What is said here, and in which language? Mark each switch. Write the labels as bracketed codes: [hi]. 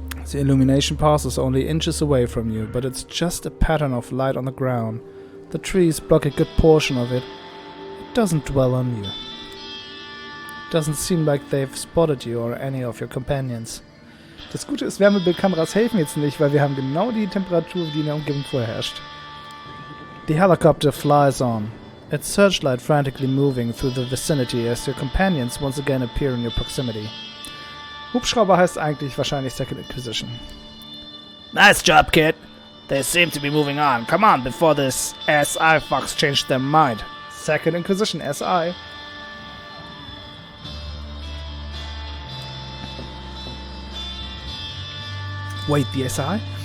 [en] The illumination passes only inches away from you, but it's just a pattern of light on the ground. The trees block a good portion of it. It doesn't dwell on you. It doesn't seem like they've spotted you or any of your companions. [de] Das Gute ist, Wärmebildkameras helfen jetzt nicht, weil wir haben genau die Temperatur, die in der Umgebung vorherrscht. [en] The helicopter flies on, its searchlight frantically moving through the vicinity as your companions once again appear in your proximity. [de] Hubschrauber heißt eigentlich wahrscheinlich Second Inquisition. [en] Nice job, kid. They seem to be moving on. Come on, before this SI fucks change their mind. Second Inquisition, SI. Wait, the SI?